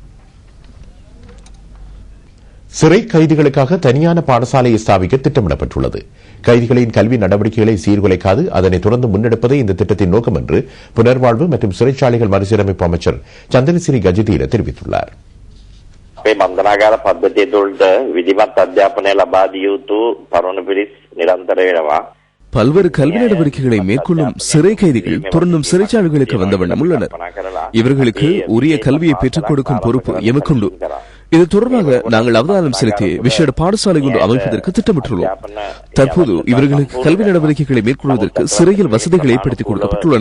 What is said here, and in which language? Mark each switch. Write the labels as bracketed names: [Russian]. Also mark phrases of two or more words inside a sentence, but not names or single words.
[Tamil] சிறை கைதிகளுக்காக தனியான பாடசாலையை ஸ்தாபிக்க திட்டமிடப்பட்டுள்ளது. கைதிகளின் கல்வி நடவடிக்கைகளை சீர்குலைக்காது அதனை தொடர்ந்து முன்னெடுப்பதே இந்த திட்டத்தின் நோக்கம் என்று புனர்வாழ்வு மற்றும் சிறைச்சாலைகள் மறுசீரமைப்பு அமைச்சர் சந்திரசிறி கஜதீர தெரிவித்துள்ளார். [Sinhala] අපේ බන්ධනාගාර පද්ධතිය තුළට විධිමත් අධ්‍යාපනය ලබා දිය යුතු තරුණ පිරිස් නිරන්තර වෙනවා. [Tamil] பல்வேறு கல்வி நடவடிக்கைகளை மேற்கொள்ளும் சிறை கைதிகள் தொடர்ந்தும் சிறைச்சாலைகளுக்கு வந்த வண்ணம் உள்ளனர். இவர்களுக்கு உரிய கல்வியை பெற்றுக் கொடுக்கும் பொறுப்பு எமக்குண்டு. இது தொடர்பாக நாங்கள் அவதானம் செலுத்தி விசேட பாடசாலை ஒன்று அமைப்பதற்கு திட்டமிட்டுள்ளோம். தற்போது இவர்களுக்கு கல்வி நடவடிக்கைகளை மேற்கொள்வதற்கு சிறையில் வசதிகள் ஏற்படுத்திக் கொடுக்கப்பட்டுள்ளன.